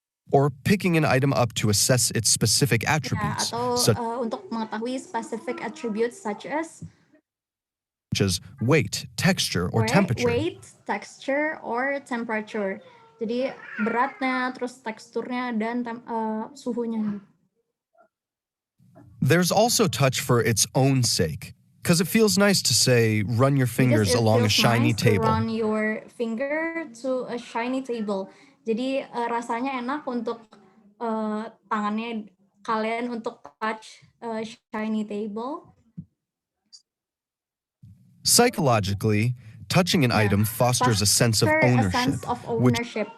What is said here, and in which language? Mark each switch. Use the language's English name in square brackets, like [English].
[English] Or picking an item up to assess its specific attributes, [Indonesian] Atau [English] such [Indonesian] untuk mengetahui [English] specific attributes such as weight, texture, or temperature. weight, texture, or temperature. [Indonesian] Jadi beratnya, terus teksturnya, dan suhunya. [English] There's also touch for its own sake, because it feels nice to say, run your fingers along a shiny table. Run your finger to a shiny table. [Indonesian] Jadi rasanya enak untuk tangannya kalian untuk [English] touch shiny table. Psychologically, touching an item fosters a sense of ownership.